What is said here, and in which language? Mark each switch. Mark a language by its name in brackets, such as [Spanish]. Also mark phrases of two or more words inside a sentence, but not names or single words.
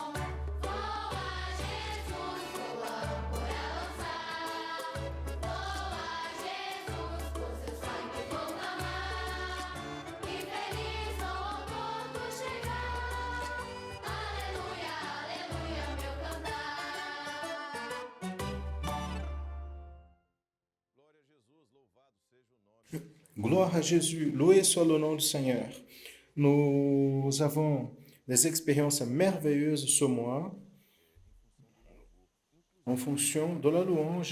[Portuguese] Voa, Jesus, voa, âncora lançar. Voa, Jesus, com seu sangue vou clamar. Que feliz sou ao porto chegar. Aleluia, aleluia, meu cantar. [French] Gloire à Jésus, loué soit le nom du Seigneur. Nous avons des expériences merveilleuses ce mois en fonction de la louange.